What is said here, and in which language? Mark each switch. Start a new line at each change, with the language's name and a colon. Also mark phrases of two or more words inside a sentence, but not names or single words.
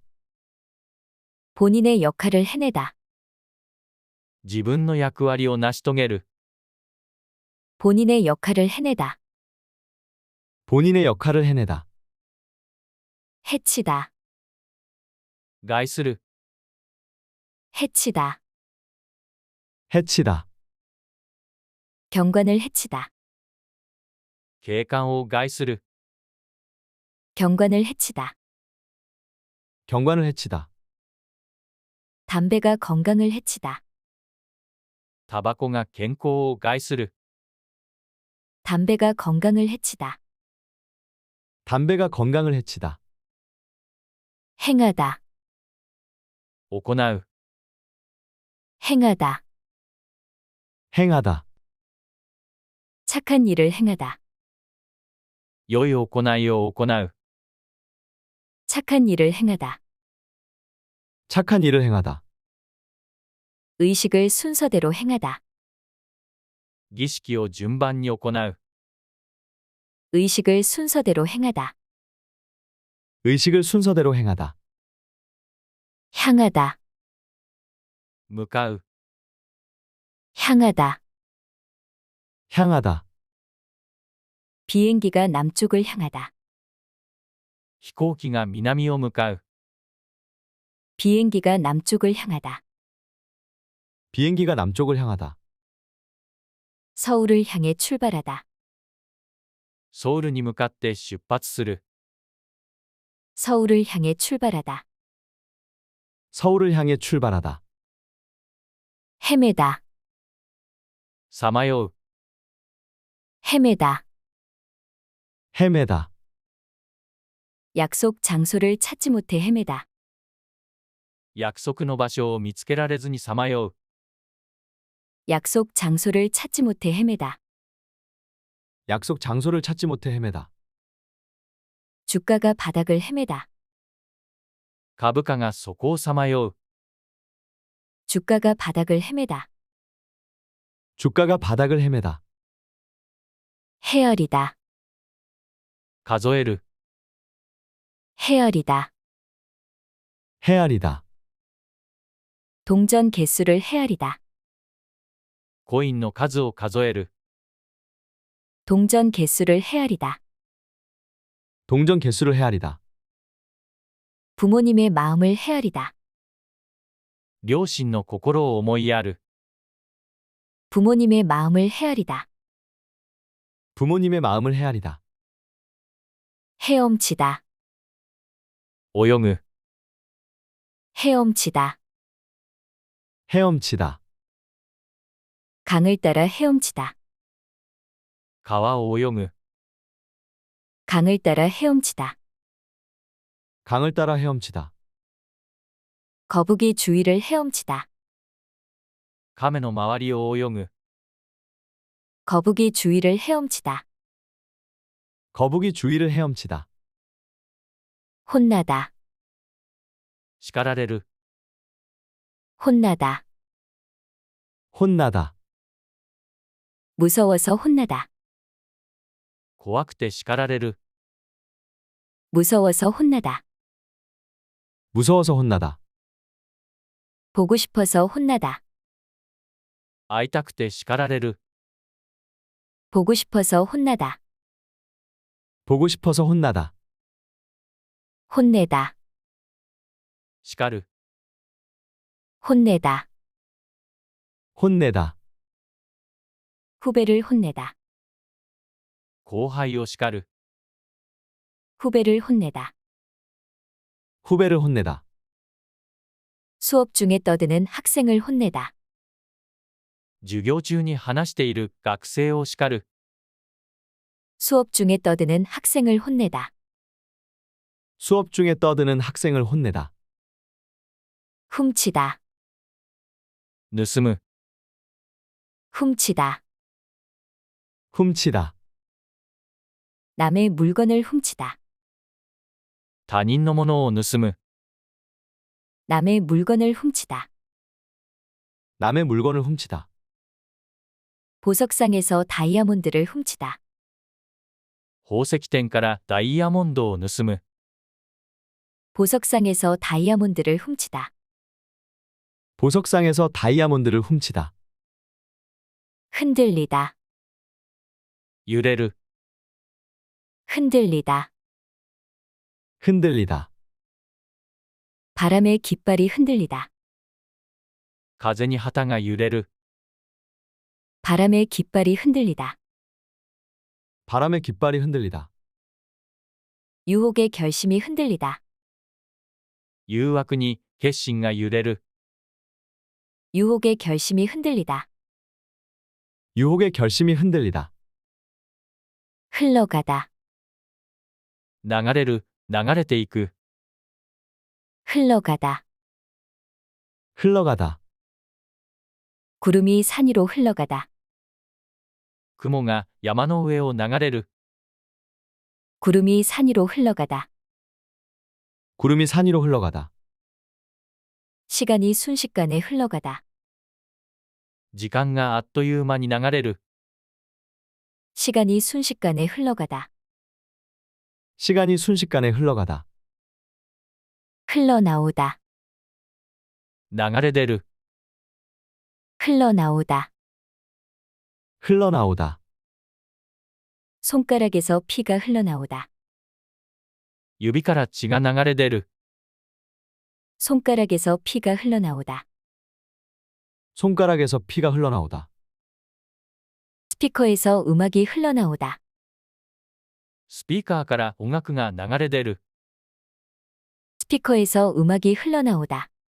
Korean: 본인의 역할을 해내다.
Japanese: 自分の役割を成し遂げる。
Korean: 본인의 역할을 해내다. 본인의 역할을 해내다. 해치다.
Japanese: 害する。
Korean: 해치다. 해치다. 경관을 해치다.
Japanese: 景観を害する。
Korean: 경관을 해치다. 경관을 해치다. 담배가 건강을 해치다.
Japanese: タバコが健康を害する。
Korean: 담배가 건강을 해치다. 담배가 건강을 해치다. 행하다.
Japanese: 行う。
Korean: 행하다. 행하다. 착한 일을 행하다.
Japanese: 良い行いを行う。
Korean: 착한 일을 행하다. 착한 일을 행하다. 의식을 순서대로 행하다.
Japanese: 儀式を順番に行う。
Korean: 의식을 순서대로 행하다. 의식을 순서대로 행하다. 향하다.
Japanese: 向かう。
Korean: 향하다. 향하다. 비행기가 남쪽을 향하다.
Japanese: 飛行機が南を向かう。
Korean: 비행기가 남쪽을 향하다. 비행기가 남쪽을 향하다. 서울을 향해 출발하다.
Japanese: ソウルに向かって出発する。
Korean: 서울을 향해 출발하다. 서울을 향해 출발하다. 헤매다.
Japanese: さまよう。
Korean: 헤매다. 헤매다. 약속 장소를 찾지 못해 헤매다.
Japanese: 約束の場所を見つけられずにさまよう。
Korean: 약속 장소를 찾지 못해 헤매다. 약속 장소를 찾지 못해 헤매다. 주가가 바닥을 헤매다.
Japanese: 株価がそこをさまよう。
Korean: 주가가 바닥을 헤매다. 주가가 바닥을 헤매다. 헤아리다.
Japanese: 数える。
Korean: 헤아리다. 헤아리다. 동전 개수를 헤아리다.
Japanese: コインの数を数える。
Korean: 동전 개수를 헤아리다. 동전 개수를 헤아리다. 부모님의 마음을 헤아리다.
Japanese: 両親の心を思いやる。
Korean: 부모님의 마음을 헤아리다. 부모님의 마음을 헤아리다. 헤엄치다.
Japanese: 泳ぐ。
Korean: 헤엄치다. 헤엄치다. 강을 따라 헤엄치다.
Japanese: 川を泳ぐ。
Korean: 강을 따라 헤엄치다. 강을 따라 헤엄치다. 거북이 주위를 헤엄치다.
Japanese: 亀の周りを泳ぐ。
Korean: 거북이 주위를 헤엄치다. 거북이 주위를 헤엄치다. 혼나다.
Japanese: 叱られる。
Korean: 혼나다. 혼나다. 무서워서 혼나다.
Japanese: 怖くて叱られる。
Korean: 무서워서 혼나다. 무서워서 혼나다. 보고 싶어서 혼나다.
Japanese: 会いたくて叱られる。
Korean: 보고 싶어서 혼나다. 보고 싶어서 혼나다. 혼내다.
Japanese: 叱る。
Korean: 혼내다. 혼내다. 후배를 혼내다.
Japanese: 後輩を叱る。
Korean: 후배를 혼내다. 후배를 혼내다. 수업 중에 떠드는 학생을 혼내다.
Japanese: 授業中に話している学生を叱る。
Korean: 수업 중에 떠드는 학생을 혼내다. 수업 중에 떠드는 학생을 혼내다. 훔치다.
Japanese: 盗む。
Korean: 훔치다. 훔치다. 남의 물건을 훔치다.
Japanese: 他人のものを盗む。
Korean: 남의 물건을 훔치다. 남의 물건을 훔치다. 보석상에서 다이아몬드를 훔치다.
Japanese: 宝石店からダイヤモンドを盗む。
Korean: 보석상에서 다이아몬드를 훔치다. 보석상에서 다이아몬드를 훔치다. 흔들리다.
Japanese: 揺れる。
Korean: 흔들리다. 흔들리다. 바람에 깃발이 흔들리다.
Japanese: 風に旗が揺れる。
Korean: 바람에 깃발이 흔들리다. 바람에 깃발이 흔들리다. 유혹의 결심이 흔들리다.
Japanese: 誘惑に決心が揺れる。
Korean: 유혹의 결심이 흔들리다. 유혹의 결심이 흔들리다. 흘러가다.
Japanese: 流れる、流れていく。
Korean: 흘러가다. 흘러가다. 구름이 산 위로 흘러가다.
Japanese: 雲が山の上を流れる。
Korean: 구름이 산 위로 흘러가다. 구름이 산 위로 흘러가다. 시간이 순식간에 흘러가다.
Japanese: 時間があっという間に流れる。
Korean: 시간이 순식간에 흘러가다. 시간이 순식간에 흘러가다. 흘러나오다.
Japanese: 流れ出る。
Korean: 흘러나오다. 흘러나오다. 손가락에서 피가 흘러나오다.
Japanese: 指から血が流れ出る。
Korean: 손가락에서 피가 흘러나오다. 손가락에서 피가 흘러나오다. 스피커에서 음악이 흘러나오다.
Japanese: スピーカーから音楽が流れ出る。
Korean: 스피커에서 음악이 흘러나오다.